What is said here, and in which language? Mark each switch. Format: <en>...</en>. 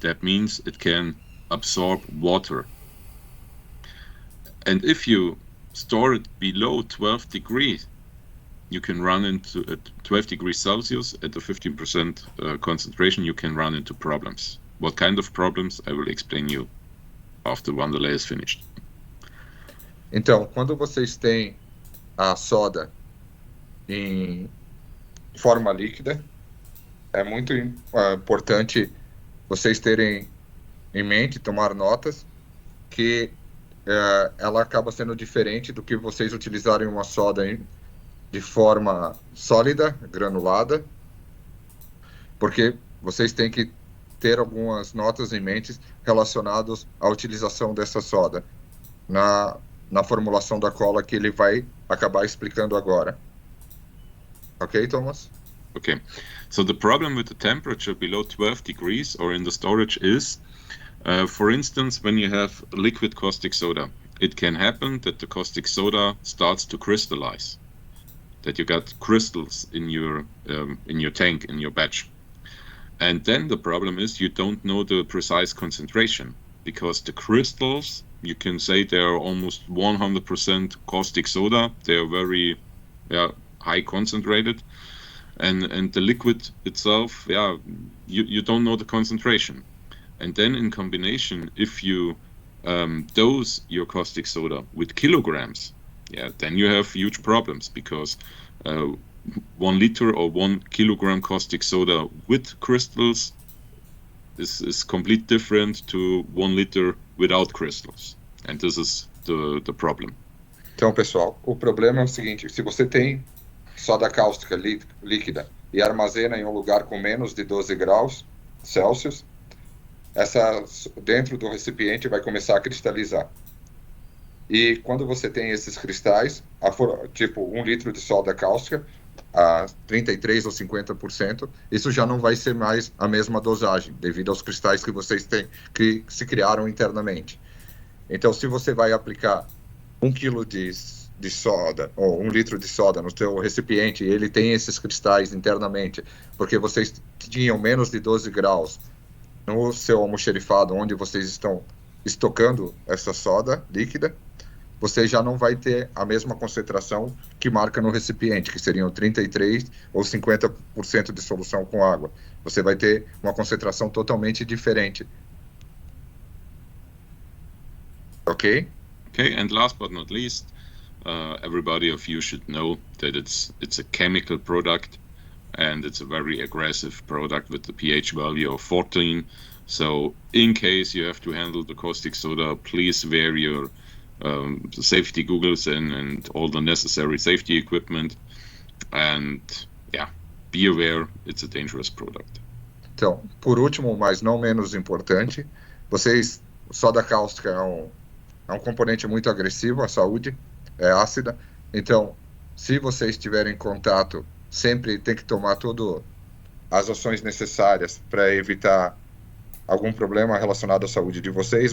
<en>That means it can absorb water. And if you store it below 12 degrees, you can run into, at 12 degrees Celsius, at the 15% concentration, you can run into problems. What kind of problems, I will explain you after Wanderlei is finished.</en> <pt>Então, quando vocês têm a soda em forma líquida, é muito importante vocês terem em mente, tomar notas, que ela acaba sendo diferente do que vocês utilizarem uma soda de forma sólida, granulada, porque vocês têm que ter algumas notas em mente relacionadas à utilização dessa soda na formulação da cola que ele vai acabar explicando agora. Ok, Thomas?</pt> <en>Okay, so the problem with the temperature below 12 degrees or in the storage is, for instance, when you have liquid caustic soda, it can happen that the caustic soda starts to crystallize, that you got crystals in your tank, in your batch. And then the problem is you don't know the precise concentration, because the crystals, you can say they are almost 100% caustic soda. They are very high concentrated. And the liquid itself, you don't know the concentration. And then in combination, if you dose your caustic soda with kilograms, then you have huge problems, because 1 liter or 1 kilogram caustic soda with crystals is completely different to 1 liter without crystals. And this is the problem.</en> <pt>Então, pessoal, o problema é o seguinte: se você tem soda cáustica líquida e armazena em um lugar com menos de 12 graus Celsius, dentro do recipiente vai começar a cristalizar. E quando você tem esses cristais, tipo 1 litro de soda cáustica, a 33% ou 50%, isso já não vai ser mais a mesma dosagem, devido aos cristais que vocês têm, que se criaram internamente. Então, se você vai aplicar 1 quilo de soda, ou 1 litro de soda no seu recipiente, e ele tem esses cristais internamente, porque vocês tinham menos de 12 graus no seu almoxerifado, onde vocês estão estocando essa soda líquida, você já não vai ter a mesma concentração que marca no recipiente, que seriam 33% ou 50% de solução com água. Você vai ter uma concentração totalmente diferente. Ok?</pt> <en>Okay, and last but not least, everybody of you should know that it's a chemical product, and it's a very aggressive product with the pH value of 14. So in case you have to handle the caustic soda, please wear your safety goggles and all the necessary safety equipment, and be aware, it's a dangerous product.</en> <pt>Então, por último, mas não menos importante, soda cáustica é um componente muito agressivo à saúde, é ácida. Então, se vocês tiverem contato, sempre tem que tomar todas as ações necessárias para evitar algum problema relacionado à saúde de vocês.</pt>